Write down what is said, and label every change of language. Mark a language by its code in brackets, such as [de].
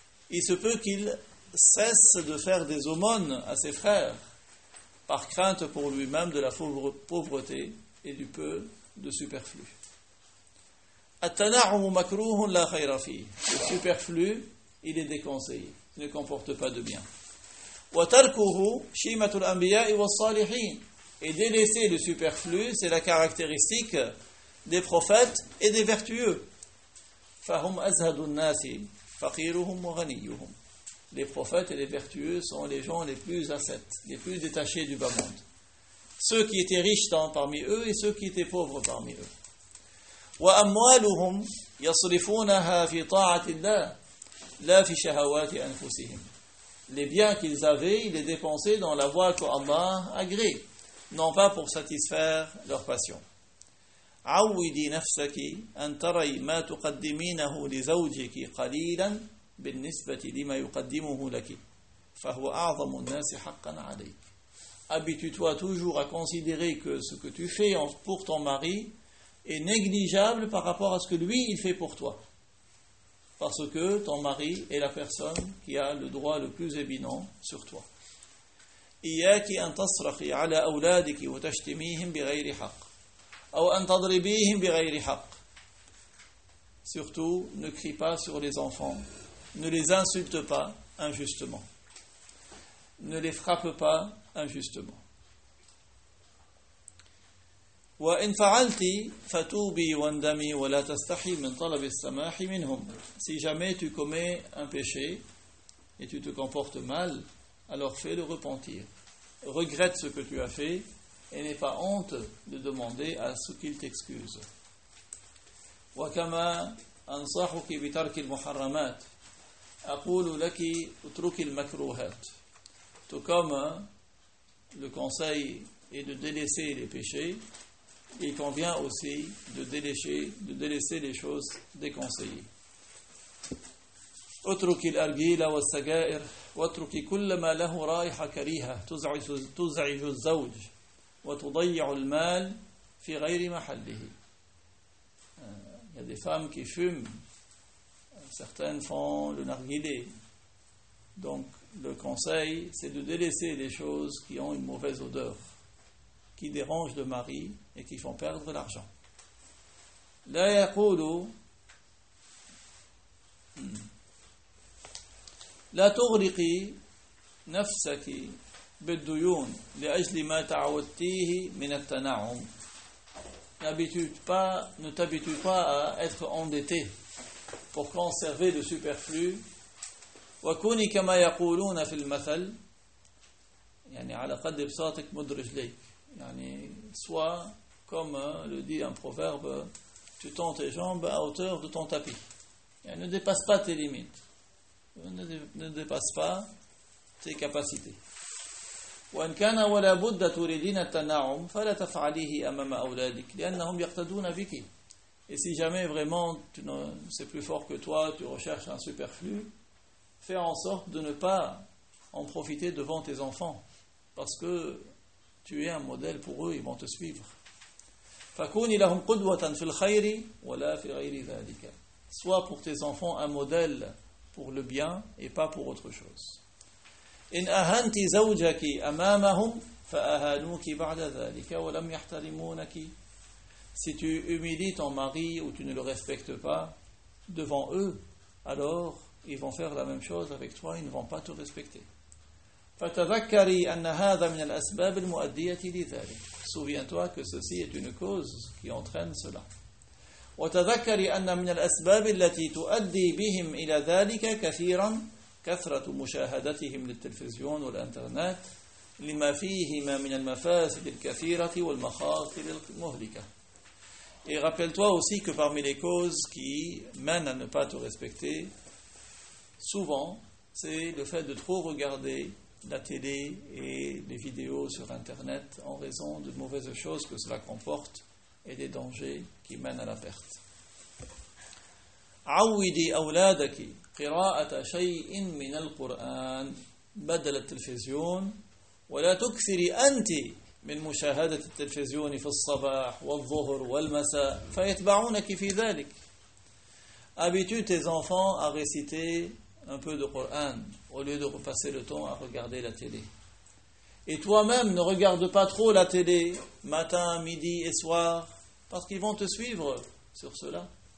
[fr] Il se peut qu'il cesse de faire des aumônes à ses frères, par crainte pour lui-même de la pauvreté et du peu de superflu. [ar] التنعم مكروه لا خير فيه. [fr] Le superflu, il est déconseillé, il ne comporte pas de bien. [ar] وتركه شيمة الأنبياء والصالحين. [fr] Et délaisser le superflu, c'est la caractéristique des prophètes et des vertueux. [ar] فَهُمْ أَزْهَدُ النَّاسِ فَقِيرُهُمْ وَغَنِيُّهُمْ. [fr] Les prophètes et les vertueux sont les gens les plus ascètes, les plus détachés du bas monde. Ceux qui étaient riches parmi eux et ceux qui étaient pauvres parmi eux. [ar] وأموالهم يصرفونها في طاعة الله لا في شهوات أنفسهم. [fr] Les biens qu'ils avaient, ils les dépensaient dans la voie que Allah agrée, non pas pour satisfaire leur passion. [ar] عودي نفسك أن تري ما تقدمينه لزوجك قليلا بالنسبة لما يقدمه لك فهو أعظم الناس حقا عليك. [fr] Habitue-toi toujours à considérer que ce que tu fais pour ton mari est négligeable par rapport à ce que lui il fait pour toi. Parce que ton mari est la personne qui a le droit le plus éminent sur toi. [ar] إياك أن تصرخي على أولادك وتشتميهم بغير حق أو أن تضربيهم بغير حق. [fr] Surtout, ne crie pas sur les enfants, ne les insulte pas injustement, ne les frappe pas injustement. [ar] وإن فعلتي فتوبي واندمي ولا تستحي من طلب السماح منهم. [fr] Si jamais tu commets un péché et tu te comportes mal, alors fais-le repentir. Regrette ce que tu as fait et n'aie pas honte de demander à ce qu'il t'excuse. [ar] وكما أنصحك بترك المحرمات أقول لك اترك المكروهات. [fr] Tout comme le conseil est de délaisser les péchés, il convient aussi de délaisser les choses déconseillées. [ar] اترك الأرجيلة والسجائر واترك كل ما له رائحة كريهة تزعج الزوج وتضيع المال في غير محله. [fr] Il y a des femmes qui fument, certaines font le narguilé. Donc le conseil, c'est de délaisser les choses qui ont une mauvaise odeur, qui dérangent le mari et qui font perdre l'argent. [ar] لا يقول لا تغرقي نفسك بالديون لأجل ما تعودتيه من التنعم. [fr] ne t'habitue pas à être endetté pour conserver le superflu. [ar] وكوني كما يقولون في المثل يعني على قد بساطك مدرج ليك يعني [fr] soit comme le dit un proverbe, tu tends tes jambes à hauteur de ton tapis. يعني ne dépasse pas tes limites. Ne dépasse pas tes capacités. [ar] وإن كان ولا بد تريدين التنعم فلا تفعليه أمام أولادك لأنهم يقتدون بك. [fr] Et si jamais vraiment c'est plus fort que toi, tu recherches un superflu, fais en sorte de ne pas en profiter devant tes enfants, parce que tu es un modèle pour eux, ils vont te suivre. [ar] فكوني لهم قدوة في الخير ولا في غير ذلك. [fr] Sois pour tes enfants un modèle pour le bien et pas pour autre chose. [ar] إن أهنت زوجك أمامهم فأهانوك بعد ذلك ولم يحترمونك. [fr] Si tu humilies ton mari ou tu ne le respectes pas devant eux, alors ils vont faire la même chose avec toi, ils ne vont pas te respecter. [ar] فتذكري أن هذا من الأسباب المؤدية لذلك. [fr] Souviens-toi que ceci est une cause qui entraîne cela. [ar] وتذكري أن من الأسباب التي تؤدي بهم إلى ذلك كثيرا كثرة مشاهدتهم للتلفزيون والإنترنت لما فيهما من المفاسد الكثيرة والمخاطر المهلكة. [fr] Et rappelle-toi aussi que parmi les causes qui mènent à ne pas te respecter, souvent, c'est le fait de trop regarder la télé et les vidéos sur Internet en raison de mauvaises choses que cela comporte et des dangers qui mènent à la perte. [ar] عودي أولادك قراءة شيء من القرآن بدل التلفزيون ولا تكثري أنت من مشاهدة التلفزيون في الصباح والظهر والمساء فيتبعونك في ذلك. [fr] Habitue tes enfants à réciter un peu de Coran au lieu de passer le temps à regarder la télé. Et toi-même ne regarde pas trop la télé matin, midi et soir parce qu'ils vont te suivre sur cela.